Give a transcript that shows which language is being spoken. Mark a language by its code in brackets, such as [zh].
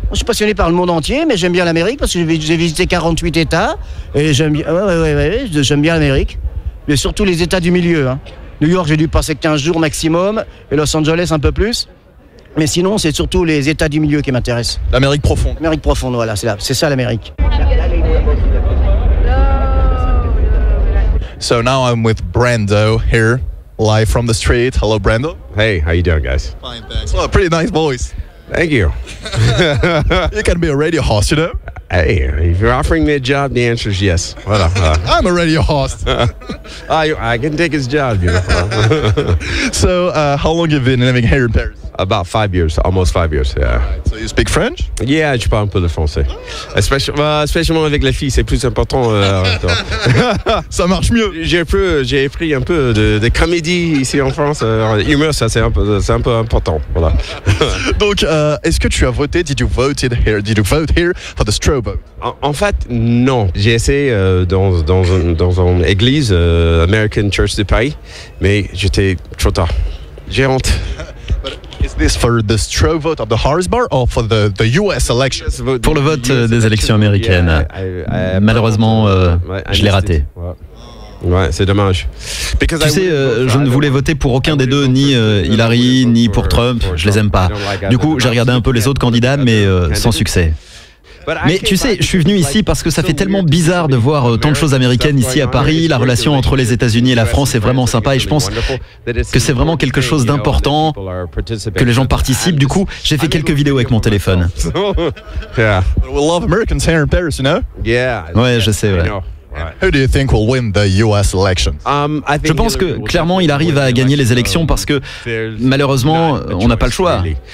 [fr] Je suis passionné par le monde entier, mais j'aime bien l'Amérique parce que j'ai visité 48 États et j'aime bien. J'aime bien l'Amérique, mais surtout les États du milieu. Hein. New York, j'ai dû passer 15 jours maximum, et Los Angeles un peu plus. Mais sinon, c'est surtout les États du milieu qui m'intéressent. L'Amérique profonde. L'Amérique profonde, voilà, c'est ça l'Amérique. [en] So now I'm with Brando here, live from the street. Hello, Brando. Hey, how you doing, guys? Fine, thanks. Well, pretty nice voice. Thank you. You can be a radio host, you know? Hey, if you're offering me a job, the answer is yes. [fr] Voilà. [en] I'm a radio host. I can take his job, beautiful. So, how long have you been living here in Paris? About 5 years, almost 5 years, yeah. Right, so you speak French? [fr] Yeah, je parle un peu de français. Especially avec les filles, c'est plus important. Ça marche mieux. J'ai appris un peu de comédie ici en France. Humour, ça c'est un peu important. Voilà. Donc, est-ce que tu as voté? [en] Did you vote here for the straw vote? [fr] En fait, non. J'ai essayé dans une église, American Church de Paris, mais j'étais trop tard. J'ai honte. [en] Is this for the straw vote of the Harris Bar or for the US election? [fr] Pour le vote des élections américaines. Malheureusement, je l'ai raté. Ouais, c'est dommage. Tu sais, je ne voulais voter pour aucun des deux, ni Hillary, ni pour Trump. Je les aime pas. Du coup, j'ai regardé un peu les autres candidats, mais sans succès. Mais tu sais, je suis venu ici parce que ça fait tellement bizarre de voir tant de choses américaines ici à Paris. La relation entre les États-Unis et la France est vraiment sympa et je pense que c'est vraiment quelque chose d'important que les gens participent. Du coup, j'ai fait quelques vidéos avec mon téléphone. [en] We love Americans here in Paris, you know? [fr] Ouais, je sais, ouais. [en] Who do you think will win the US elections? [fr] Je pense que clairement il arrive à gagner les élections parce que malheureusement on n'a pas le choix.